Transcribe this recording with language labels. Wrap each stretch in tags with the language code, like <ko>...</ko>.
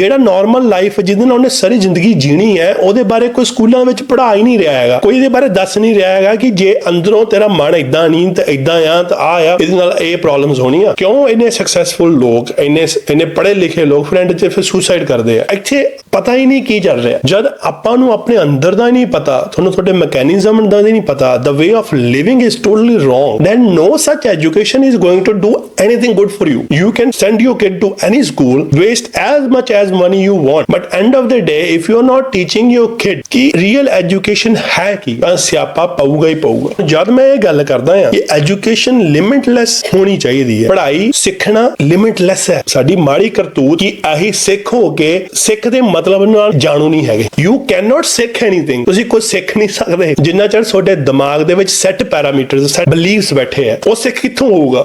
<pa>ਜਿਹੜਾ normal life ਜਿਹਦੇ ਨਾਲ ਉਹਨੇ ਸਾਰੀ ਜ਼ਿੰਦਗੀ ਜੀਣੀ ਹੈ, ਉਹਦੇ ਬਾਰੇ ਕੋਈ ਸਕੂਲਾਂ ਵਿੱਚ ਪੜ੍ਹਾ ਹੀ ਨਹੀਂ ਰਿਹਾ ਹੈਗਾ। ਕੋਈ ਇਹਦੇ ਬਾਰੇ ਦੱਸ ਨਹੀਂ ਰਿਹਾ ਹੈਗਾ ਕਿ ਜੇ ਅੰਦਰੋਂ ਤੇਰਾ ਮਨ ਇਦਾਂ ਨਹੀਂ ਤੇ ਇਦਾਂ ਆ ਤਾਂ ਆ ਇਹਦੇ ਨਾਲ ਇਹ ਪ੍ਰੋਬਲਮਸ ਹੋਣੀਆਂ। ਕਿਉਂ ਇੰਨੇ ਸਕਸੈਸਫੁਲ ਲੋਕ, ਇੰਨੇ ਪੜ੍ਹੇ ਲਿਖੇ ਲੋਕ ਫਰੈਂਡ ਚ ਫਿਰ ਸੁਸਾਈਡ ਕਰਦੇ ਆ? ਇੱਥੇ ਪਤਾ ਹੀ ਨਹੀਂ ਕੀ ਚੱਲ ਰਿਹਾ। ਜਦ ਆਪਾਂ ਨੂੰ ਆਪਣੇ ਅੰਦਰ ਦਾ ਨਹੀਂ ਪਤਾ,</pa> <en>ਤੁਹਾਨੂੰ ਤੁਹਾਡੇ ਮੈਕੈਨਿਜ਼ਮ ਦਾ ਨਹੀਂ ਪਤਾ, the way of living is totally wrong, then no such education is going to do anything good for you. You can send your kid to any school, waste as much as money you want, but end of the day if you are not teaching your kid कि real education</en> <pa>ਹੈ ਕੀ, ਤਾਂ ਸਿਆਪਾ ਪਊਗਾ ਹੀ ਪਊਗਾ। ਜਦ ਮੈਂ ਇਹ ਗੱਲ ਕਰਦਾ ਹਾਂ ਕਿ ਐਜੂਕੇਸ਼ਨ ਲਿਮਿਟਲੈਸ ਹੋਣੀ ਚਾਹੀਦੀ ਹੈ, ਪੜ੍ਹਾਈ ਸਿੱਖਣਾ ਲਿਮਿਟਲੈਸ ਹੈ। ਸਾਡੀ ਮਾੜੀ ਕਰਤੂਤ ਕਿ ਆਹੀ ਸਿੱਖ ਹੋ ਕੇ ਸਿੱਖ ਦੇ ਮਤਲਬ ਨਾਲ ਜਾਣੂ ਨਹੀਂ ਹੈਗੇ।</pa> <en>You can not ਸਿੱਖ anything.</en> <pa>ਤੁਸੀਂ ਕੁਝ ਸਿੱਖ ਨਹੀਂ ਸਕਦੇ ਜਿੰਨਾ ਚਿਰ ਤੁਹਾਡੇ ਦਿਮਾਗ ਦੇ ਵਿੱਚ ਸੈੱਟ ਪੈਰਾਮੀਟਰਸ, ਸੈੱਟ ਬਿਲੀਵਸ ਬੈਠੇ ਆ। ਉਹ ਸਿੱਖ ਕਿੱਥੋਂ ਹੋਊਗਾ?</pa>